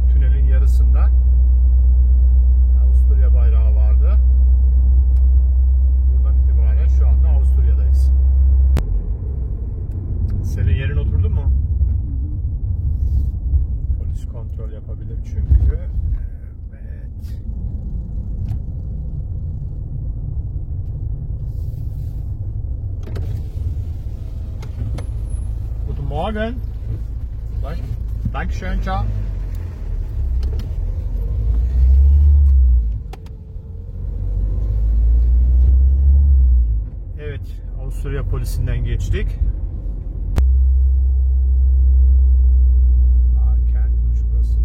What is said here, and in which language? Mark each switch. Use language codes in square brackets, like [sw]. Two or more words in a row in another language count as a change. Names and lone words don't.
[tr] Tünelin yarısında Avusturya bayrağı vardı. Buradan itibaren şu anda Avusturya'dayız. Senin yerin oturdu mu? Polis kontrol yapabilir çünkü. Evet. [de] Guten Morgen. Dankeschön, ciao. [tr] Evet, Avusturya polisinden geçtik. Kentmiş burası.